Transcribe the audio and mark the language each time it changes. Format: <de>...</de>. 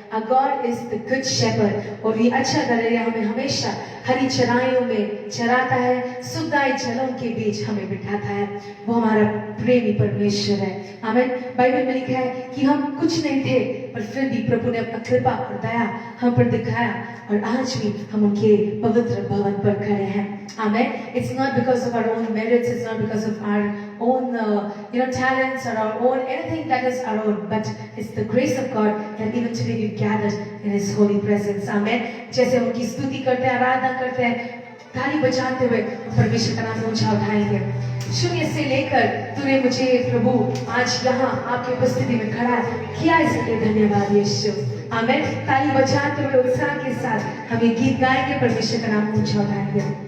<en>Our God is the good shepherd</en> <hi>और ये अच्छा गडरिया हमें हमेशा हरी चराइयों में चराता है, सुखदायी जलों के बीच हमें बिठाता है। वो हमारा प्रेमी परमेश्वर है। आमीन। बाइबल में लिखा है कि हम कुछ नहीं थे, पर फिर भी प्रभु ने अपना कृपा और दया हम पर दिखाया और आज भी हम उनके पवित्र भवन पर खड़े हैं।</hi> <en>Amen. It's not because of our own merits, it's not because of our own talents or our own anything that is our own, but it's the grace of God that even today we've gathered in His holy presence. Amen.</en> <hi>जैसे हम उनकी स्तुति करते हैं, आराधना करते हैं, ताली बजाते हुए परमेश्वर का नाम ऊंचा उठाएंगे। शून्य से लेकर तूने मुझे प्रभु आज यहाँ आपकी उपस्थिति में खड़ा किया, इसके धन्यवाद यीशु। आमीन। ताली बजाते हुए उत्साह के साथ हम ये गीत गाएंगे, परमेश्वर का नाम ऊंचा उठाएंगे।</hi>